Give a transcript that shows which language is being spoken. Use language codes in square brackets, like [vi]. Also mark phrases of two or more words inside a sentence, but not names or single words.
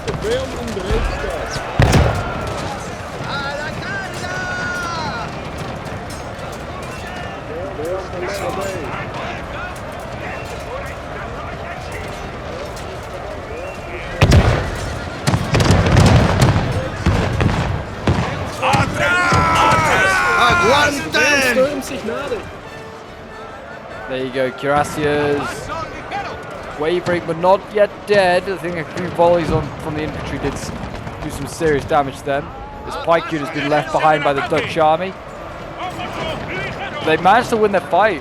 [nl] vijand in bereid staat. [es] ¡A la carga! [nl] Vijand is nabij. [es] ¡Aguanten! [nl] Stormt zich nader. [en] There you go, Cuirassiers wavering but not yet dead. I think a few volleys from the infantry did do some serious damage to them. This pike unit has been left behind by the Dutch army. They managed to win their fight.